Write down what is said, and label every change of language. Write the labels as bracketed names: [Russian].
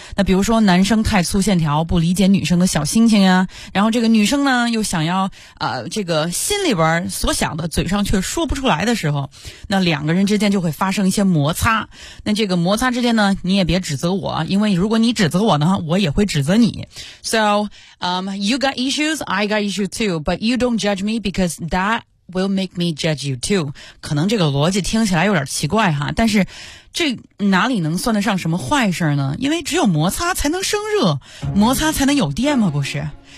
[Chinese] 那比如说男生太粗线条，不理解女生的小心情啊，然后这个女生呢又想要这个心里边所想的嘴上却说不出来的时候，那两个人之间就会发生一些摩擦。那这个摩擦之间呢，你也别指责我，因为如果你指责我呢，我也会指责你。 [English] So, you got issues, I got issues too, but you don't judge me because that will make me judge you too. [Chinese] 可能这个逻辑听起来有点奇怪哈，但是这哪里能算得上什么坏事呢？因为只有摩擦才能生热，摩擦才能有电嘛，不是？